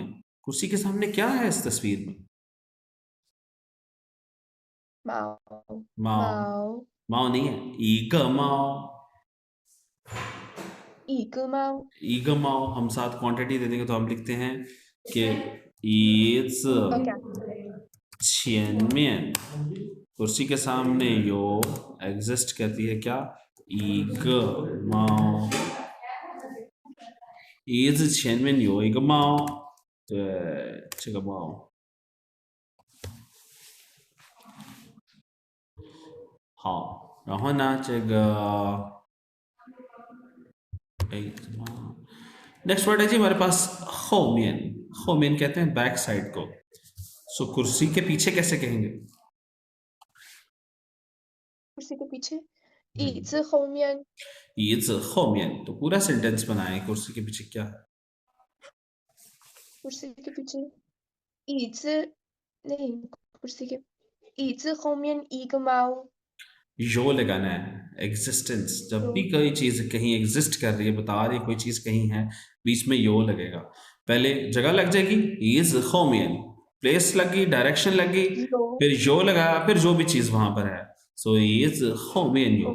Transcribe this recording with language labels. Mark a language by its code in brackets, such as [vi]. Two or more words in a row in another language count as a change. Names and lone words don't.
[hi] कुर्सी के सामने क्या है इस तस्वीर में? [zh] Mao माओ. Mao [hi] माओ नहीं है, [zh] 一个猫. 一猫. 一个猫 [hi] हम साथ क्वांटिटी दे देंगे तो हम लिखते हैं कि इज [en] Okay. [hi] 前面 कुर्सी के सामने यो एग्जिस्ट करती है क्या? [zh] 一个猫 椅子前面有一个猫。对，这个猫。好，然后呢，这个 [en] next word [hi] है जी हमारे पास होमियन. होमियन कहते हैं [en] back side [hi] को. सो कुर्सी के पीछे कैसे कहेंगे? कुर्सी के पीछे [zh] 椅子后面椅子后面. [hi] तो पूरा सेंटेंस बनाए कुर्सी के पीछे क्या है? कुर्सी के पीछे 椅子 नहीं कुर्सी के [zh] 椅子后面一个猫 [hi] यो लगाना है. एग्जिस्टेंस, जब तो भी कोई चीज कहीं एग्जिस्ट कर रही है, बता रही है कोई चीज कहीं है, बीच में यो लगेगा. पहले जगह लग जाएगी इज होमियन, प्लेस लगी, डायरेक्शन लगी, यो फिर यो लगाया, फिर जो भी चीज वहां पर है. [zh] सो 椅子后面有